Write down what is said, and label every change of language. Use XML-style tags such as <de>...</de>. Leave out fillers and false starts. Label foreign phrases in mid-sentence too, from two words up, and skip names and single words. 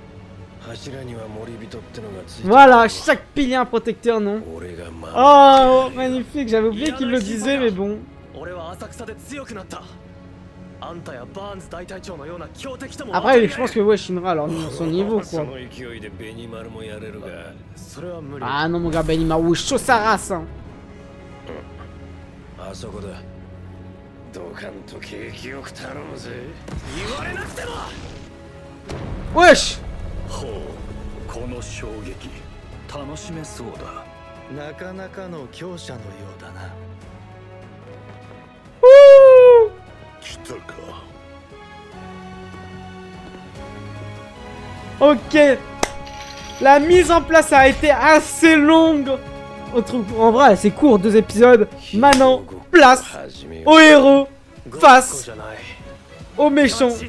<fr>Voilà, chaque pilier un protecteur, non? Oh, magnifique, j'avais oublié qu'il le disait, mais bon. Après, je pense que ouais, Shinra, alors son niveau,</fr> <ja>そ</ja> <fr>quoi.</fr> <ja>の勢いでベニマルもやれるが</ja> <fr>Ah non, mon gars, Benimaru, chaud sa race, hein.</fr> <ja>あそこだドカンと景気よく頼むぜ</ja> <fr>Wesh!</fr> <ja>ほうこの衝撃楽しめそうだなかなかの強者のようだな。来たか。 Ok.</ja> <fr>La mise en place a été assez longue. En vrai, c'est court, 2 épisodes. Maintenant, place</fr> <ja>始めよ</ja> <fr>au héros face au méchant.</fr>